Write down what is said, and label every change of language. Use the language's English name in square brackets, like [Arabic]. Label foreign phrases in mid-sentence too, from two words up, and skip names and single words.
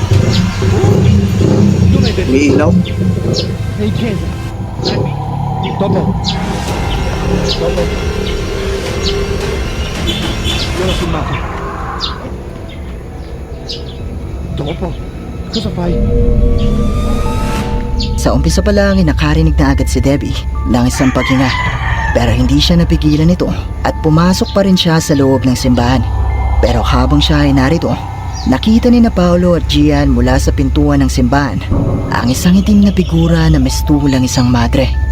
[Italian] Dov'è [Filipino] May ilaw. [Italian] È in chiesa. Dopo. Io l'ho filmato. Dopo. Cosa fai? [Filipino] Sa umpisa pa lang ay nakarinig na agad si Debbie ng isang paghinga. Pero hindi siya napigilan nito at pumasok pa rin siya sa loob ng simbahan. Pero habang siya ay narito, nakita ni na Paolo at Gian mula sa pintuan ng simbahan ang isang itim na figura na mistulang isang madre.